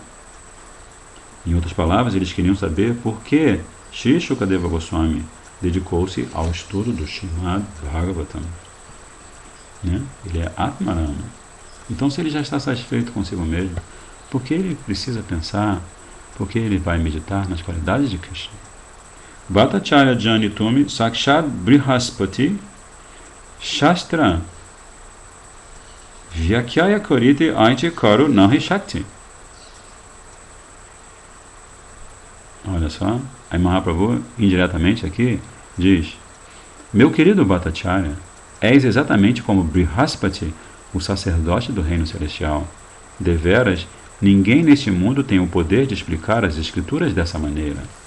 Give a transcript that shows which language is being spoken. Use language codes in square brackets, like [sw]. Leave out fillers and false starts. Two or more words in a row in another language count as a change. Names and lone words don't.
[pt] Em outras palavras, eles queriam saber por que Sri Shukadeva Goswami dedicou-se ao estudo do Srimad Bhagavatam. Ele é Atmarama. Então, se ele já está satisfeito consigo mesmo, por que ele precisa pensar, por que ele vai meditar nas qualidades de Krishna? [bn] ভট্টাচার্য জানি তুমি সাক্ষাৎ বৃহস্পতি শাস্ত্র ব্যাখ্যায় করিতে ঐছে কারু নাহি শক্তি. [pt] Olha só, aí Mahaprabhu, indiretamente aqui, diz: meu querido Bhattacharya, és exatamente como Brihaspati, o sacerdote do reino celestial. Deveras, ninguém neste mundo tem o poder de explicar as escrituras dessa maneira.